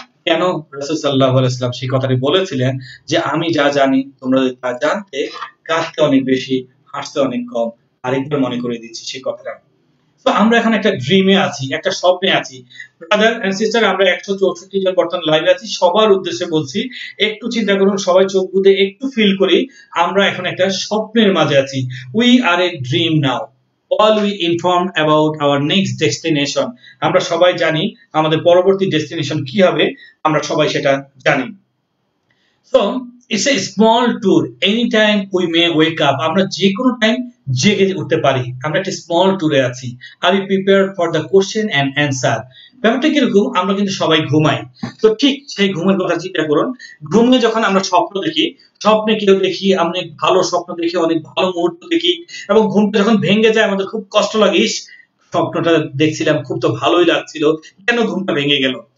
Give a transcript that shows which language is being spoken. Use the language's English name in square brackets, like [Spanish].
[Bangla] কেন রাসূল সাল্লাল্লাহু আলাইহি সাল্লাম সেই কথাটি বলেছিলেন যে আমি যা জানি তোমরা যদি তা জানতে, কাঁদতে অনেক বেশি, হাঁটতে অনেক কম। আরেকবার মনে করে দিচ্ছি সেই কথাটা। তো আমরা এখন একটা ড্রিমে আছি, একটা স্বপ্নে আছি। ব্রাদার এন্ড সিস্টার, আমরা 164 জন বর্তমান লাইভে আছি। সবার উদ্দেশ্যে বলছি, একটু চিন্তা করুন, সবাই চোখ বুজে একটু ফিল করি, আমরা এখন একটা স্বপ্নের মাঝে আছি। [English] We are a dream now, all we inform about our next destination. [Bangla] আমরা সবাই জানি আমাদের পরবর্তী ডেস্টিনেশন কি হবে, আমরা সবাই সেটা জানি। [English] So it's a small tour, anytime we may wake up. [Bangla] আমরা যে কোনো টাইম জেগে উঠতে পারি, আমরা একটা স্মল ট্যুরে আছি। [English] Are you prepare for the question and answer. [Bangla] ব্যাপারটা কিরকম, আমরা কিন্তু সবাই ঘুমাই। তো ঠিক সেই ঘুমের কথা চিন্তা করুন, ঘুমে যখন আমরা স্বপ্ন দেখি, স্বপ্নে কেউ দেখি অনেক ভালো স্বপ্ন দেখি, অনেক ভালো মুহূর্ত দেখি, এবং ঘুমটা যখন ভেঙে যায় আমাদের খুব কষ্ট লাগে, ইস স্বপ্নটা দেখছিলাম খুব তো ভালোই লাগছিল, কেন ঘুমটা ভেঙে গেল।